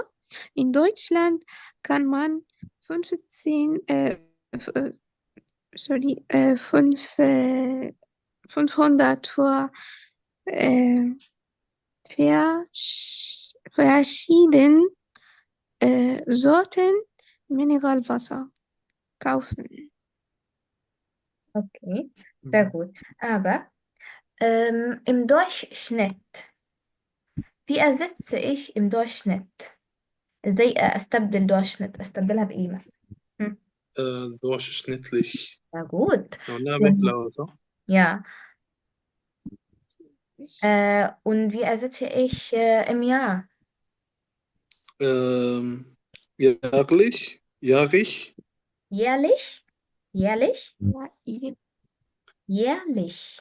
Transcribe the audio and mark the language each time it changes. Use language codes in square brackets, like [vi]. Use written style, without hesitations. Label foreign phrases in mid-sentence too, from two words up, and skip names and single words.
[de] In Deutschland kann man 15, sorry, 500 vor äh, verschiedenen Sorten Mineralwasser kaufen. okay. Sehr Mhm. gut. Aber im Durchschnitt. Wie ersetze ich im Durchschnitt؟ [ar] ازاي استبدل Durchschnitt؟ استبدلها بإيه مثلا؟ hm. [de] durchschnittlich. Ja gut. Ja, [ar] قلناها [de] Und, [ar] بهلا صح؟ [de] ja. Und wie ersetze ich im Jahr؟ jährlich, jährlich, Jährlich? Jährlich? Ja, Jährlich.